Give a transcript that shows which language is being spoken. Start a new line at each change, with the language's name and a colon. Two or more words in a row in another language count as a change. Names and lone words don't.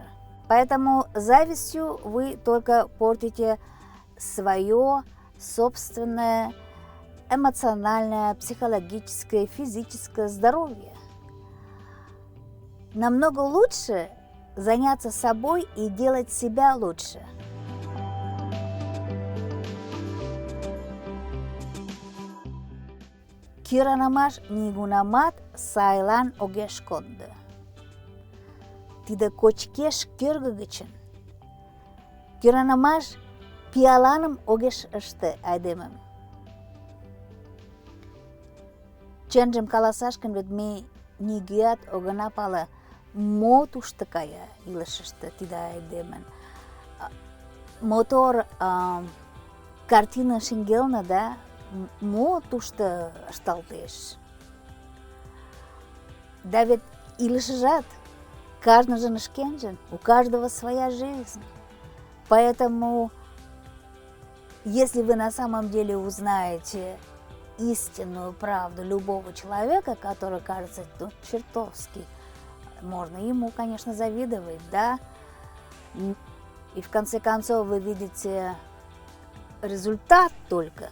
Russian: Поэтому завистью вы только портите свое собственное эмоциональное, психологическое, физическое здоровье. Намного лучше заняться собой и делать себя лучше.
Mari: Киранамаш нигунамат сайлан огеш конды. Тиде кочкеш кӧргӧ киранамаш пиаланым огеш ыште айдемым. Чынжым каласаш гын, вет ме нигӧат огына пале, мо тушто кая илышыште тиде айдемын. Мотор картина шеҥгелне, да, мо тушто ышталтеш. Да ведь илышыжат кажныжын шкенжын,
Russian: у каждого своя жизнь. Поэтому, если вы на самом деле узнаете истинную правду любого человека, который кажется чертовски, можно ему, конечно, завидовать, да, и в конце концов вы видите результат только.